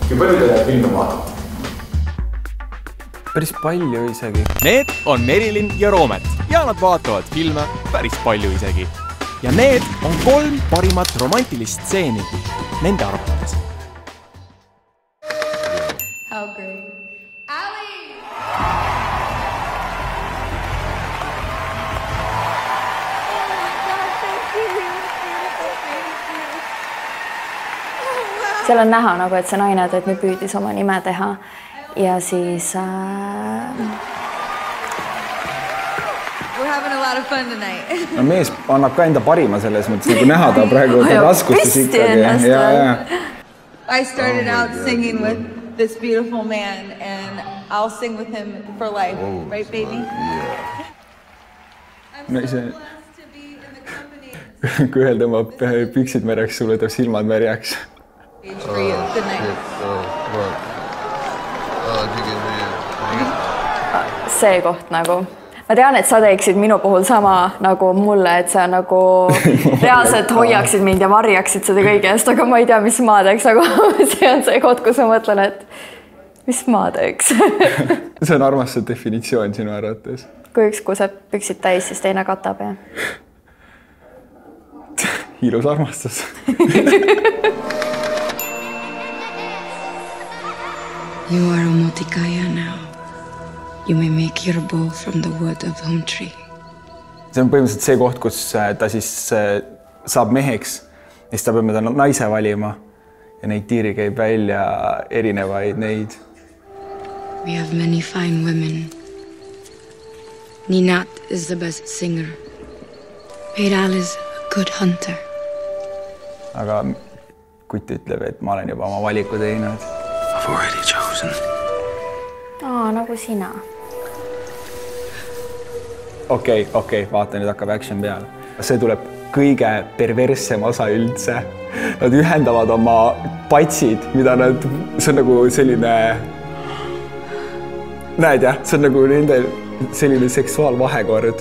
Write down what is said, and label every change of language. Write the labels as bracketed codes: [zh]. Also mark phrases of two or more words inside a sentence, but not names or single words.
[et] ja palju te filme vaatate? Päris palju isegi. Need on Merilin ja Roomet ja nad vaatavad filme päris palju isegi. Ja need on 3 parimat romantilist stseeni nende arvates. [en] How great. Ali! [et] Seal on näha, nagu, et see naine nüüd püüdis oma nime teha ja siis... [en] We're having a lot of fun tonight. [et] No mees annab ka enda parima selles mõttes, nagu näha ta praegu raskustes ikkagi. [en] I started out singing with this beautiful man and I'll sing with him for life. Right, baby? Yeah. I'm so blessed to be in the company. [et] Kui ühel tõmbab piksid märjaks, sulle teeb silmad märjaks. [en] For you. Good night. [et] See koht nagu. Ma tean, et sa teeksid minu puhul sama nagu mulle, et sa nagu reaalselt hoiaksid mind ja varjaksid seda kõigest, aga ma ei tea, mis ma teeks, aga see on see koht, kus ma mõtlen, et mis ma teeks. See on armastuse definitsioon sinu arvates. Kui üks kuseb püksid täis, siis teine katab ja... Ilus armastus. [en] You are a Motikaya now. You may make your bow from the wood of home tree. [et] See on põhimõtteliselt see koht, kus ta siis saab meheks, siis ta peab naise valima ja neid tiiri käib välja erinevaid neid. [en] We have many fine women. Ninat is the best singer. Peiral is a good hunter. [et] Aga kutt ütleb, et ma olen juba oma valiku teinud. [en] I've already chosen. [et] Nagu sina. Okei, vaata, nüüd hakkab action peale. See tuleb kõige perverssem osa üldse. Nad ühendavad oma patsid, mida nad... See on nagu selline... Näed jah, see on nagu nende selline seksuaalvahekord.